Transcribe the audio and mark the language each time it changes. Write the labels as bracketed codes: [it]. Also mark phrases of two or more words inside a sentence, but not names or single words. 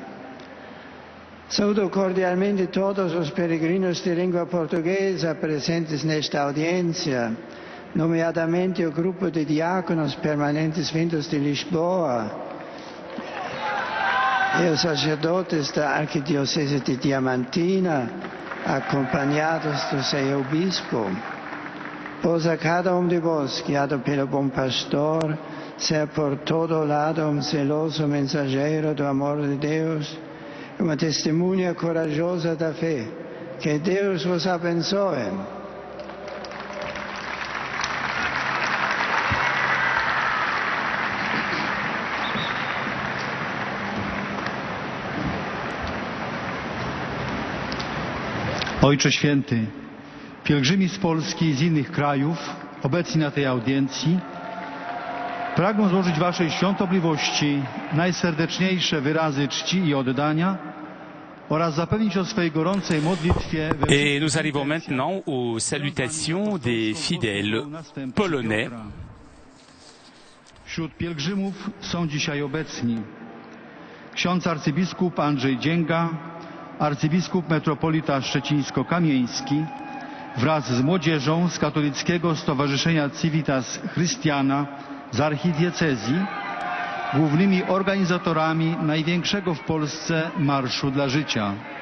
[pt] Saúdo cordialmente todos os peregrinos de língua portuguesa presentes nesta audiência, nomeadamente o grupo de diáconos permanentes vindos de Lisboa, e os sacerdotes da Arquidiocese de Diamantina, acompanhados do seu bispo. Possa cada um de vós, guiado pelo bom pastor, ser por todo lado um zeloso mensageiro do amor de Deus, uma testemunha corajosa da fé. Que Deus vos abençoe. [pl] Ojcze Święty, pielgrzymi z Polski i z innych krajów, obecni na tej audiencji, pragną złożyć Waszej świątobliwości najserdeczniejsze wyrazy czci i oddania oraz zapewnić o swojej gorącej modlitwie. [fr] Et nous arrivons maintenant aux salutations des fidèles polonais. [pl] Wśród pielgrzymów są dzisiaj obecni ksiądz arcybiskup Andrzej Dzięga, arcybiskup metropolita szczecińsko-kamieński, wraz z młodzieżą z Katolickiego Stowarzyszenia Civitas Christiana z archidiecezji, głównymi organizatorami największego w Polsce Marszu dla Życia.